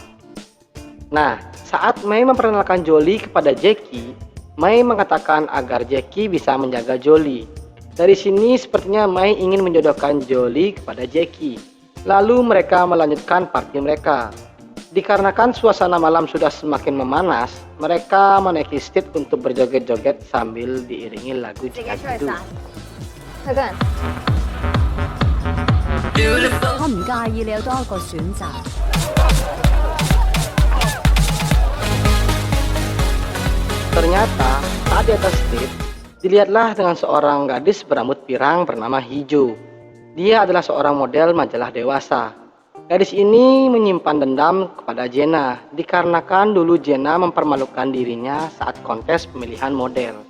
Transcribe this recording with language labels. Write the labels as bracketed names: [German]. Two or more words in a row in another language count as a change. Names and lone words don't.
[Indonesian] Nah, saat Mai memperkenalkan Jolie kepada Jackie, Mai mengatakan agar Jackie bisa menjaga Jolie. Dari sini sepertinya Mai ingin menjodohkan Jolie kepada Jackie. Lalu mereka melanjutkan party mereka. Dikarenakan suasana malam sudah semakin memanas, mereka menaiki stage untuk berjoget-joget sambil diiringi lagu Jika Jidu. [Cantonese] 佢個人。我唔介意你有多一個選擇。 [Indonesian] Ternyata saat di atas stage, dilihatlah dengan seorang gadis berambut pirang bernama Hijau. Dia adalah seorang model majalah dewasa. Gadis ini menyimpan dendam kepada Jenna dikarenakan dulu Jenna mempermalukan dirinya saat kontes pemilihan model.